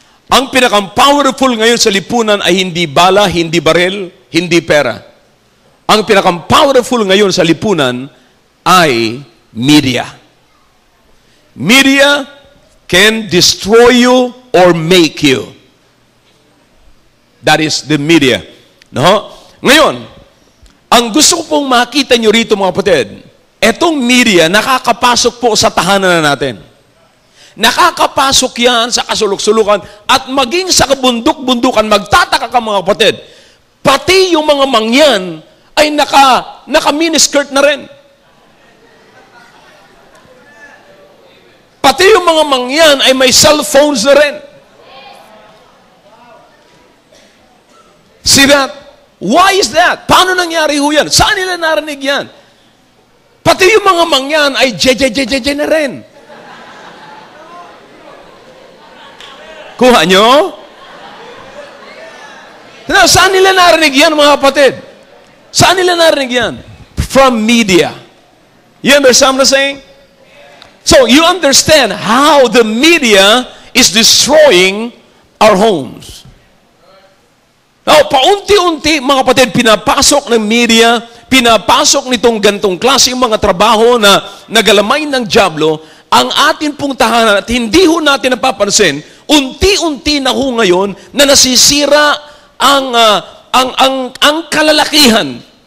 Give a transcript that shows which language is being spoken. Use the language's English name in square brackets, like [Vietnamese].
[Filipino] Ang pinakang-powerful ngayon sa lipunan ay hindi bala, hindi baril, hindi pera. Ang pinakang-powerful ngayon sa lipunan ay media. [English] Media can destroy you or make you. That is the media. No? [Filipino] Ngayon, ang gusto ko pong makita nyo rito mga kapatid, etong media nakakapasok po sa tahanan na natin. Nakakapasok yan sa kasulok-sulukan at maging sa kabundok-bundukan, magtataka ka mga kapatid, pati yung mga mangyan ay naka-miniskirt na rin. Pati yung mga mangyan ay may cellphones na rin. [English] See that? Why is that? [Filipino] Paano nangyari ho yan? Saan nila narinig yan? Pati yung mga mangyan ay jeje na rin. Kuha nyo? Saan nila narinig yan, mga kapatid? Saan nila narinig yan? [English] From media. You understand what I'm saying? So, you understand how the media is destroying our homes. [Filipino] Now, paunti-unti, mga kapatid, pinapasok ng media, pinapasok nitong gantong klase mga trabaho na nagalamay ng dyablo, ang atin pong tahanan at hindi ho natin napapansin, unti-unti na ho ngayon na nasisira ang kalalakihan.